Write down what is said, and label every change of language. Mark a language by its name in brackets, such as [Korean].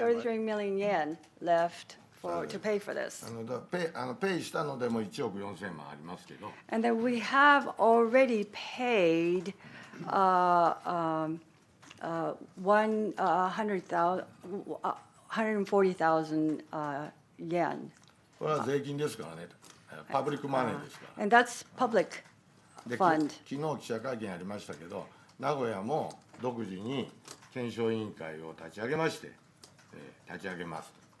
[English] 33 million yen left to pay for this. [Japanese] ペイしたのでも1億4000万ありますけど、 [English] And then we have already paid 140,000 yen. [Japanese] これは税金ですからね、パブリックマネーですから。 [English] And that's public [Japanese] で [English] fund. [Japanese] 昨日記者会見ありましたけど、名古屋も独自に検証委員会を立ち上げまして、立ち上げますと。